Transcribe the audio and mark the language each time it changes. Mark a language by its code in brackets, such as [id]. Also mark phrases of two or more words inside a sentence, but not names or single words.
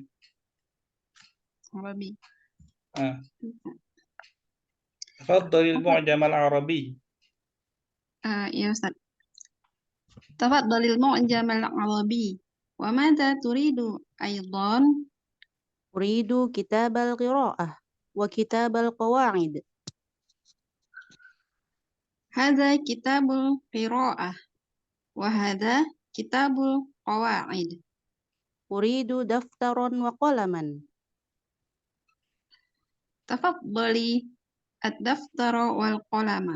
[ar] Arabi. تفضل المعجم العربي. يا أستاذ. تفضل المعجم العربي. وماذا تريد أيضا? أريد كتاب القراءة وكتاب القواعد. هذا كتاب القراءة وهذا كتاب القواعد. أريد دفترا وقلما. تفضلي الدفتر والقلم.